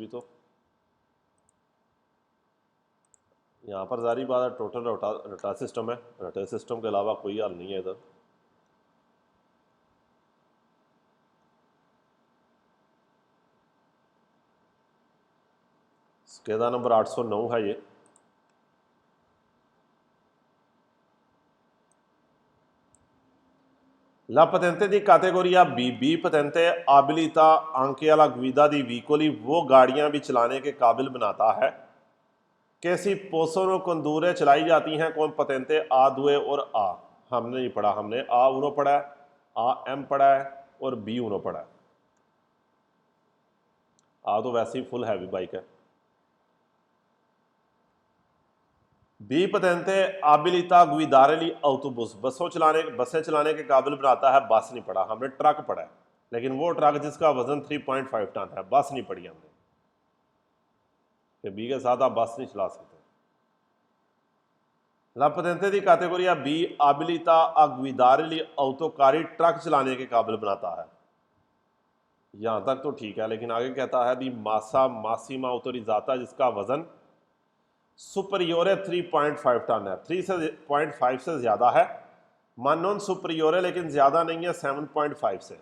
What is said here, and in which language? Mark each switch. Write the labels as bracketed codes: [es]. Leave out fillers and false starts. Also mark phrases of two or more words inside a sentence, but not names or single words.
[hi] तो यहाँ पर जारी बात है, टोटल रटा सिस्टम है, रटे सिस्टम के अलावा कोई हल नहीं है इधर। स्केदा नंबर 809 है ये। [it] La patente di categoria B patente abilita anche alla guida di veicoli [hi] वो गाड़ियां भी चलाने के काबिल बनाता है। कैसी [it] possono condurre [hi] चलाई जाती हैं [it] con patente A due [hi] और आ। हमने नहीं पढ़ा, हमने [it] A uno [hi] पढ़ा है, आ एम पढ़ा है और [it] B uno [hi] पढ़ा है। आ तो वैसे ही फुल हैवी बाइक है। बी पतेंते [it] abilita guidare gli autobus [hi] बसें चलाने के काबिल बनाता है। बस नहीं पढ़ा, हमने ट्रक पढ़ा है, लेकिन वो ट्रक जिसका वजन 3.5 टन है। बस नहीं पढ़ी हमने, कि बी के साथ आप बस नहीं चला सकते। [it] La patente di categoria B abilita a guidare gli autocarri [hi] ट्रक चलाने के काबिल बनाता है। यहां तक तो ठीक है, लेकिन आगे कहता है [it] di massa massima autorizzata [hi] जिसका वजन सुपरियोर 3.5 टन है। 3.5 से ज़्यादा है। मान [it] non superiore [hi] है लेकिन ज़्यादा नहीं है 7.5 से।